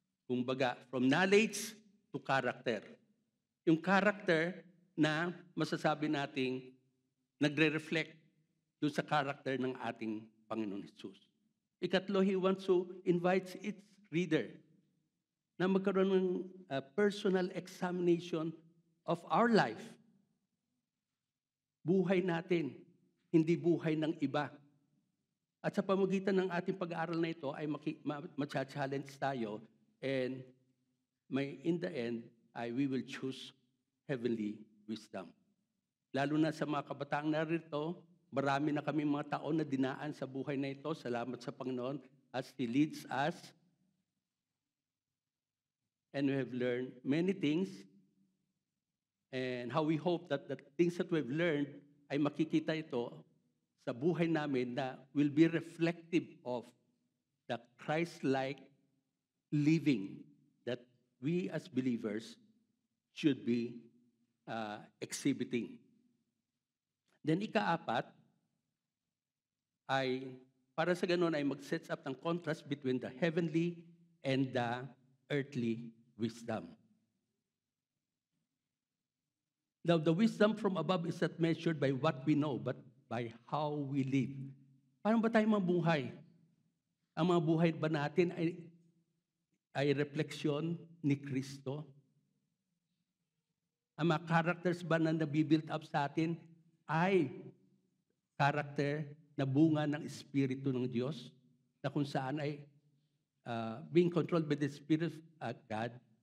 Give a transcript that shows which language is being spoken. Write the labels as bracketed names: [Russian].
[Filipino] Kumbaga, [English] from knowledge to character. [Filipino] Yung character na masasabi nating nagre-reflect doon sa character ng ating Panginoon Jesus. [English] Ikatlo, he wants to invite its reader [Filipino] na magkaroon ng [English] personal examination of our life. [Filipino] Buhay natin, hindi buhay ng iba. At sa pamagitan ng ating pag-aaral na ito ay matcha-challenge tayo, [English] and in the end, we will choose heavenly wisdom. [Filipino] Lalo na sa mga kabataang narito, marami na kami mga taon na dinaan sa buhay na ito. Salamat sa Panginoon [English] as He leads us. And we have learned many things. And how we hope that the things that we've learned [Filipino] ay makikita ito sa buhay namin na [English] will be reflective of the Christ-like living that we as believers should be exhibiting. [Filipino] Then ikaapat ay para sa ganun ay mag-set up ng [English] contrast between the heavenly and the earthly wisdom. Now, the wisdom from above is not measured by what we know, but by how we live. [Filipino] Paano ba tayo mabuhay? Ang mga buhay ba natin ay refleksyon ni Kristo? Ang mga characters ba na nabibuild up sa atin ay character na bunga ng Espiritu ng Diyos, na kung saan ay [English] being controlled by the Spirit of God.